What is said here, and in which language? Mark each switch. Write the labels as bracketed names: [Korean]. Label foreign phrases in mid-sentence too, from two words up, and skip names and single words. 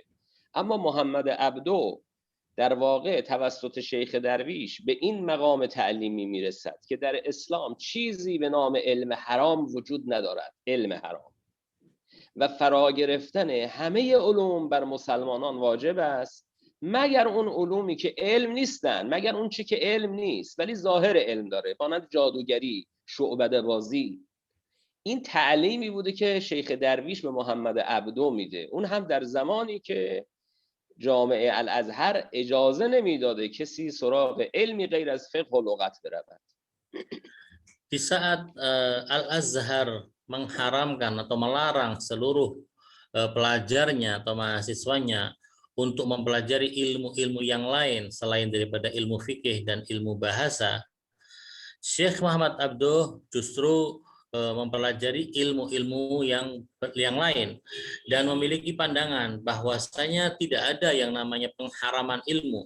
[Persian] اما محمد عبدو در واقع توسط شیخ درویش به این مقام تعلیمی میرسد که در اسلام چیزی به نام علم حرام وجود ندارد، علم حرام، و فرا گرفتن همه علوم بر مسلمانان واجب است مگر اون علومی که علم نیستن، مگر اون چی که علم نیست ولی ظاهر علم داره، مانند جادوگری، شعبده بازی. این تعلیمی بوده که شیخ درویش به محمد عبدو میده، اون هم در زمانی که جامعه الازهر اجازه نمیداده کسی سراغ علمی غیر از فقه و لغت برود. [Indonesian] Di saat Al-Azhar mengharamkan atau melarang seluruh pelajarnya atau mahasiswanya untuk mempelajari ilmu-ilmu yang lain selain daripada ilmu fikih dan ilmu bahasa, Syekh Muhammad Abduh justru mempelajari ilmu-ilmu yang lain dan memiliki pandangan bahwasanya tidak ada yang namanya pengharaman ilmu.